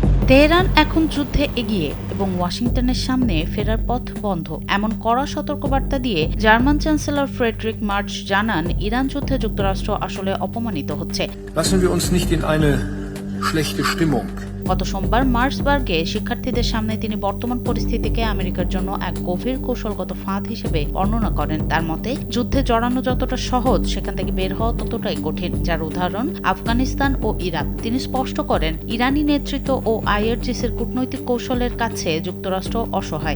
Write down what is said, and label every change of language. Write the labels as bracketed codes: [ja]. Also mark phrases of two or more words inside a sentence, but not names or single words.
[bn] তেহরান এখন যুদ্ধে এগিয়ে এবং ওয়াশিংটনের সামনে ফেরার পথ বন্ধ, এমন কড়া সতর্কবার্তা দিয়ে জার্মান চ্যান্সেলর ফ্রেডরিক মার্চ জানান, ইরান যুদ্ধে যুক্তরাষ্ট্র আসলে অপমানিত হচ্ছে। [de] Lassen wir uns nicht in eine schlechte Stimmung. [bn] গত সোমবার মার্সবার্গে শিক্ষার্থীদের সামনে তিনি বর্তমান পরিস্থিতিকে আমেরিকার জন্য এক গভীর কৌশলগত ফাঁদ হিসেবে বর্ণনা করেন। তার মতে, যুদ্ধে জড়ানো যতটা সহজ, সেখান থেকে বের হওয়া ততটাই কঠিন, যার উদাহরণ আফগানিস্তান ও ইরাক। তিনি স্পষ্ট করেন, ইরানি নেতৃত্ব ও আইআরজিসির কূটনৈতিক কৌশলের কাছে যুক্তরাষ্ট্র অসহায়।